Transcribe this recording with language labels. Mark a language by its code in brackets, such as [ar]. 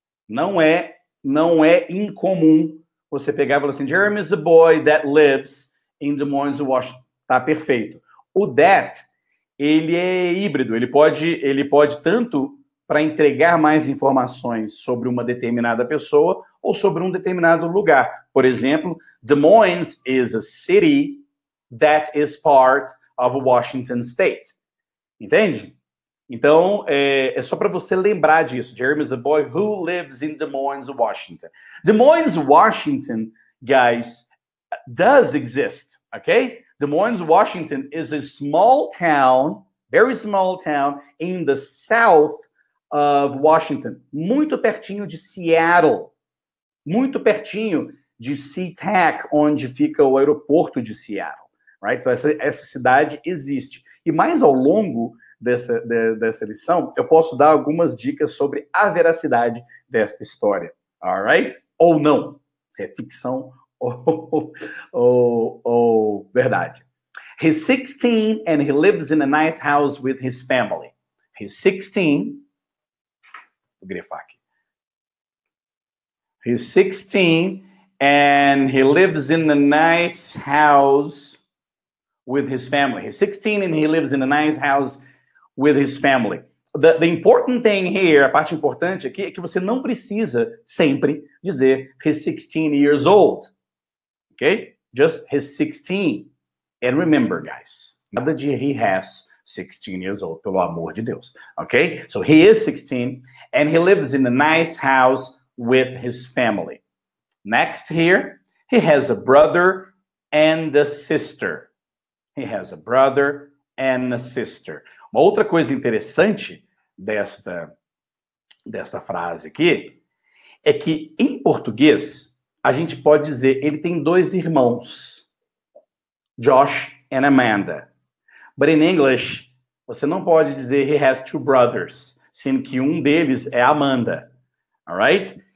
[pt] Não é incomum você pegar e falar assim, [en] Jeremy is a boy that lives in Des Moines, Washington. [pt] Tá perfeito. O that, ele é híbrido. Ele pode tanto para entregar mais informações sobre uma determinada pessoa ou sobre um determinado lugar. Por exemplo, [en] Des Moines is a city that is part of Washington State. [pt] Entende? Então, é só para você lembrar disso. [en] Jeremy is a boy who lives in Des Moines, Washington. Des Moines, Washington, guys, does exist, okay? Des Moines, Washington is a small town, very small town, in the south of Washington. [pt] Muito pertinho de Seattle. Muito pertinho de SeaTac, onde fica o aeroporto de Seattle. [en] Right? [pt] Então, essa cidade existe. E mais ao longo dessa lição, eu posso dar algumas dicas sobre a veracidade desta história. [en] Alright? [pt] Ou não. Se é ficção ou verdade. [en] He's 16 and he lives in a nice house with his family. He's 16. [pt] Vou grifar aqui. [en] He's 16 and he lives in a nice house with his family. He's 16 and he lives in a nice house with his family. The important thing here, [pt] a parte importante aqui, é que você não precisa sempre dizer [en] he's 16 years old. Okay? Just he's 16. And remember, guys, [pt] nada de [en] he has 16 years old, [pt] pelo amor de Deus. [en] Okay? So he is 16 and he lives in a nice house with his family. Next here, he has a brother and a sister. He has a brother and a sister. [pt] Uma outra coisa interessante desta frase aqui é que, em português, a gente pode dizer ele tem 2 irmãos, Josh and Amanda. [en] But in English, [pt] você não pode dizer [en] he has 2 brothers, [pt] sendo que um deles é Amanda. [en] Alright?